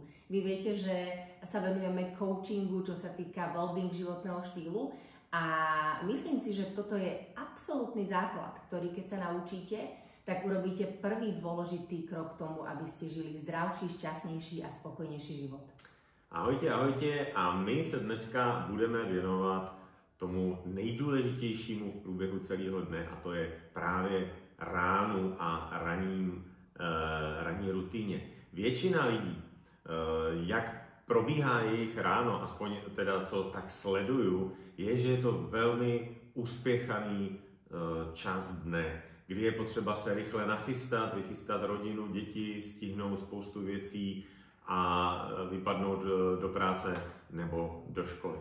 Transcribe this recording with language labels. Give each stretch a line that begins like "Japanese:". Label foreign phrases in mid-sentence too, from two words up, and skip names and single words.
Slovak: Vy viete, že sa venujeme coachingu, čo sa týka wellbeing životného štýlu a myslím si, že toto je absolútny základ, ktorý keď sa naučíte, tak urobíte prvý dôležitý krok k tomu, aby ste žili zdravší, šťastnější a spokojnější život.
Czech: Ahojte, ahojte a my se dneska budeme věnovat tomu nejdůležitějšímu v průběhu celého dne a to je právě ránu a ranní rutině. Většina lidí, jak probíhá jejich ráno, aspoň teda co tak sleduju, je, že je to velmi uspěchaný čas dne, kdy je potřeba se rychle nachystat, vychystat rodinu, děti, stihnout spoustu věcí a vypadnout do práce nebo do školy.